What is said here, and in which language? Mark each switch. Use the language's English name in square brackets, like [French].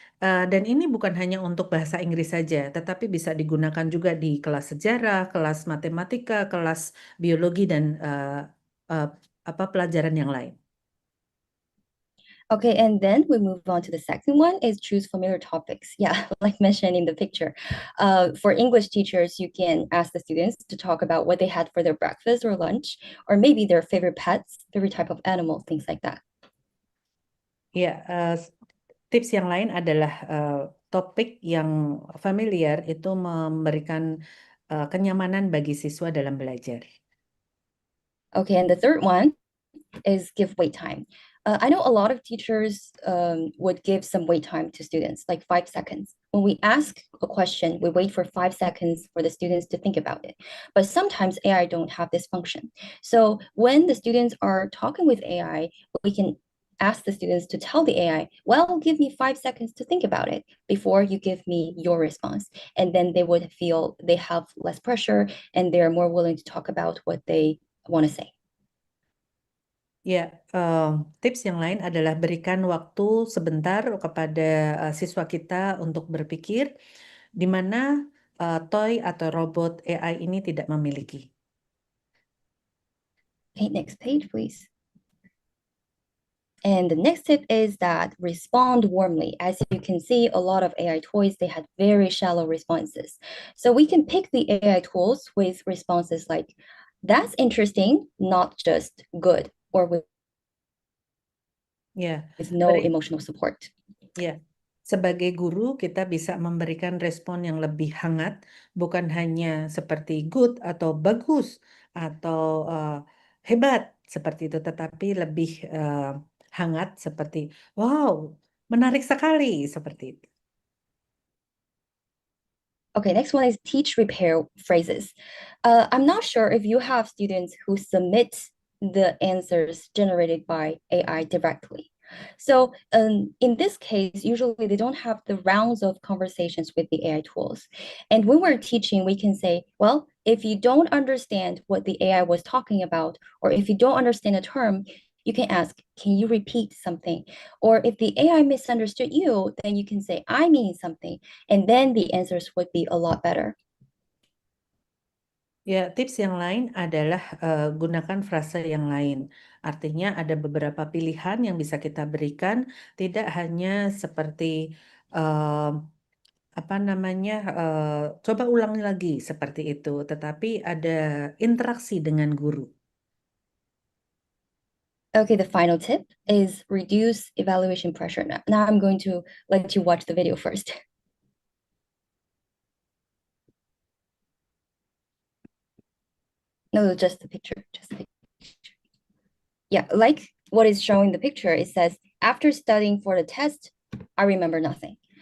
[Indonesian] Dan ini bukan hanya untuk bahasa Inggris saja, tetapi bisa digunakan juga di kelas sejarah, kelas matematika, kelas biologi dan pelajaran yang lain. [English] Okay, and then we move on to the second one is choose familiar topics. Yeah, like mentioned in the picture. For English teachers, you can ask the students to talk about what they had for their breakfast or lunch, or maybe their favorite pets, favorite type of animal, things like that. [Indonesian] Ya, tips yang lain adalah topik yang familiar itu memberikan kenyamanan bagi siswa dalam belajar. [English] Okay, and the third one is give wait time. I know a lot of teachers would give some wait time to students, like 5 seconds. When we ask a question, we wait for 5 seconds for the students to think about it. But sometimes AI don't have this function. So when the students are talking with AI, we can ask the students to tell the AI, well, give me 5 seconds to think about it before you give me your response. And then they would feel they have less pressure and they're more willing to talk about what they want to say. [Indonesian] Ya, tips yang lain adalah berikan waktu sebentar kepada siswa kita untuk berpikir, di mana toy atau robot AI ini tidak memiliki. [English] Okay, next page, please. And the next tip is that respond warmly. As you can see, a lot of AI toys, they had very shallow responses. So we can pick the AI tools with responses like, that's interesting, not just good, or with [Indonesian] Ya, [English] no emotional support. [Indonesian] Ya, sebagai guru kita bisa memberikan respon yang lebih hangat, bukan hanya seperti good atau bagus atau hebat seperti itu, tetapi lebih hangat seperti wow, menarik sekali seperti itu. [English] Okay, next one is teach repair phrases. I'm not sure if you have students who submit the answers generated by AI directly. So in this case, usually they don't have the rounds of conversations with the AI tools. And when we're teaching, we can say, well, if you don't understand what the AI was talking about, or if you don't understand a term, you can ask, can you repeat something? Or if the AI misunderstood you, then you can say, I mean something. And then the answers would be a lot better. [Indonesian] Ya, tips yang lain adalah gunakan frase yang lain. Artinya ada beberapa pilihan yang bisa kita berikan, tidak hanya seperti apa namanya, coba ulangi lagi seperti itu, tetapi ada interaksi dengan guru. [English] Okay, the final tip is reduce evaluation pressure. Now I'm going to let you watch the video first. No, just the picture, just the picture. Yeah, like what is showing the picture, it says, after studying for the test, I remember nothing.